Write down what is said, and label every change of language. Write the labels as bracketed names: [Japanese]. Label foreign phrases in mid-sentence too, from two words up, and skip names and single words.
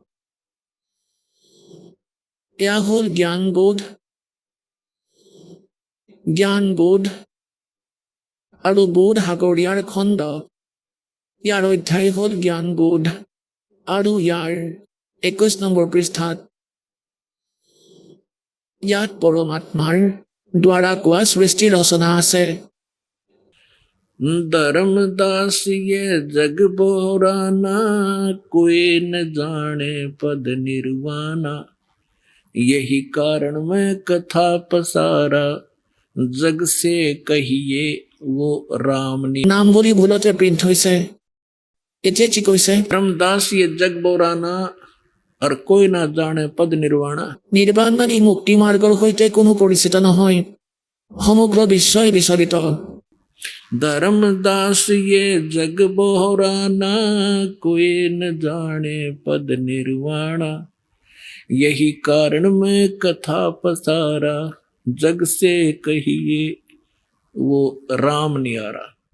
[Assamese] এয়া হ'ল জ্ঞানবোধ আৰু বোধ সাগৰীয়াৰ খণ্ড। ইয়াৰ অধ্যায় হ'ল জ্ঞানবোধ আৰু ইয়াৰ 21 নম্বৰ পৃষ্ঠাত ইয়াত পৰমাত্মাৰ দ্বাৰা কোৱা সৃষ্টি ৰচনা আছে। [Hindi] धर्मदास ये जग बोराना, कोई न जाने पद निर्वाणा। यही कारण मैं कथा पसारा, जग से कहिए वो राम ने। [Assamese] নামবোৰ ভুলতে প্ৰিণ্ট হৈছে। এতিয়া কি কৈছে? [Hindi] धर्मदास ये जग बोराना, और कोई ना जाने पद निर्वाणा। [Assamese] নিৰ্বাণ মানে মুক্তি মাৰ্গৰ সৈতে কোনো পৰিচিত নহয়, সমগ্ৰ বিশ্বই বিচলিত। [Hindi] धर्मदास ये जग बोराना, कोई न जाने पद निर्वाणा। यही कारण मैं कथा पसारा, जग से कहिए वो राम नियारा।